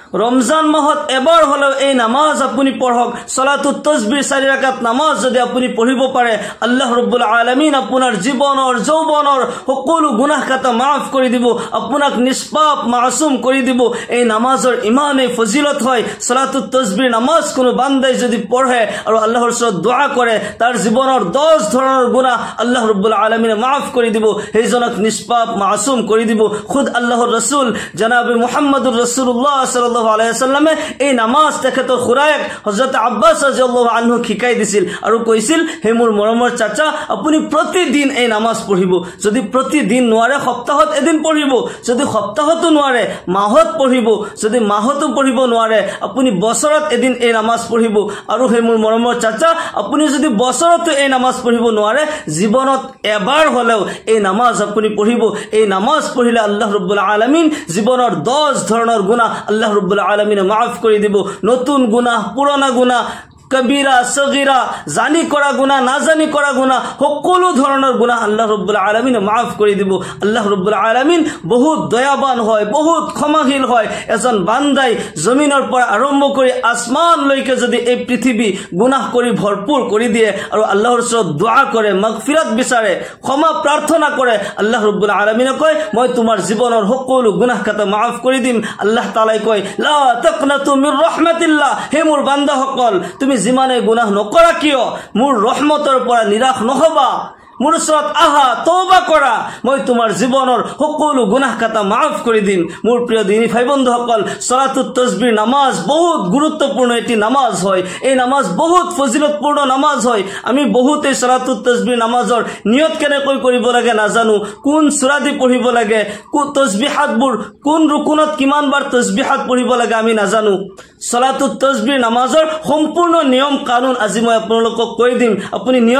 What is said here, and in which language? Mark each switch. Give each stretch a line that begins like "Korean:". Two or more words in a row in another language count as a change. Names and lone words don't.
Assamese: রমজান মাহত এবাৰ হলেও এই নামাজ আপুনি পঢ়ক সালাতুত তাসবিহ 4 রাকাত নামাজ যদি আপুনি পঢ়িব পাৰে আল্লাহ ৰাব্বুল আলামিন আপোনাৰ জীৱনৰ যৌৱনৰ সকলো গুনাহ খাতা maaf কৰি দিব আপোনাক নিষ্পাপ মাসুম কৰি দিব এই নামাজৰ ইমানে ফজিলত হয় সালাতুত তাসবিহ নামাজ কোনো বান্দাই যদি পঢ়ে আৰু আল্লাহৰ ওচৰত দোয়া কৰে তাৰ জীৱনৰ 10 ধৰণৰ গুনাহ আল্লাহ ৰাব্বুল আলামিনে maaf কৰি দিব সেইজনক নিষ্পাপ মাসুম কৰি দিব খুদ আল্লাহৰ ৰাসূল জনাবে মুহাম্মদুৰ ৰাসূলুল্লাহ
Arabic: صلى الله عليه وسلم
Assamese: এই নামাজ তেখেতৰ খুৰায়েক হযরত আব্বাস
Arabic: رضي الله عنه
Assamese: শিকাই দিছিল আৰু কৈছিল হে মোৰ মৰমৰ চাচা আপুনি প্ৰতিদিন এই নামাজ পঢ়িব যদি প্ৰতিদিন নোৱাৰে সপ্তাহত এদিন পঢ়িব যদি সপ্তাহতো নোৱাৰে মাহত পঢ়িব যদি মাহতো পঢ়িব নোৱাৰে আপুনি বছৰত এদিন এই নামাজ পঢ়িব আৰু হে মোৰ মৰমৰ চাচা আপুনি যদি বছৰতো এই নামাজ পঢ়িব নোৱাৰে জীৱনত এবাৰ হলেও এই নামাজ আপুনি পঢ়িব এই নামাজ পঢ়িলে আল্লাহ ৰাব্বুল আলামিন জীৱনৰ 10 ধৰণৰ গুনাহ আল্লাহ রাব্বুল আলামিনে maaf কৰি দিব নতুন গুনাহ পুরানা গুনাহ কবিরা সগীরা জানি করা গুনাহ না জানি করা গুনাহ সকলো ধৰণৰ গুনাহ আল্লাহ রাব্বুল আলামিনে maaf কৰি দিব আল্লাহ ৰাব্বুল আলামিন বহুত দয়াবান হয় বহুত ক্ষমাশীল হয় এজন বান্দাই জমিনৰ পৰা আৰম্ভ কৰি আসমান লৈকে যদি এই পৃথিৱী গুনাহ কৰি ভৰপুৰ কৰি দিয়ে আৰু আল্লাহৰ ওচৰত দোয়া কৰে মাগফিরাত বিচাৰে ক্ষমা প্ৰাৰ্থনা কৰে আল্লাহ ৰাব্বুল আলামিনে কয় মই তোমাৰ জীৱনৰ সকলো গুনাহ খাতা maaf কৰি দিম আল্লাহ তাআলাই কয়
Arabic: لا تقنطوا من رحمة الله
Assamese: হে মোৰ বান্দাসকল তুমি জিমানে গুনাহ নকৰা কিয় মোৰ ৰহমতৰ পৰা নিৰাশ নহবা মোৰ ওচৰত আহা তওবা কৰা মই তোমাৰ জীৱনৰ সকলো গুনাহ খাতা maaf কৰি দিম মোৰ প্ৰিয় দিনী ভাই বন্ধুসকল সালাতুত তাসবিহ নামাজ বহুত গুৰুত্বপূৰ্ণ এটি নামাজ হয় এই নামাজ বহুত ফজিলতপূৰ্ণ নামাজ হয় আমি বহুতে সালাতুত তাসবিহ নামাজৰ নিয়ত কেনেকৈ কৰিব লাগে নাজানো কোন সূৰা দি পঢ়িব লাগে কোন তাসবিহাতবোৰ কোন রুকুনত কিমান বাৰ তাসবিহাত পঢ়িব লাগে আমি নাজানো সালাতুত তাসবিহ নামাজৰ সম্পূৰ্ণ নিয়ম কানুন আজি মই আপোনালোকক কৈ দিম আপুনি নিয়ত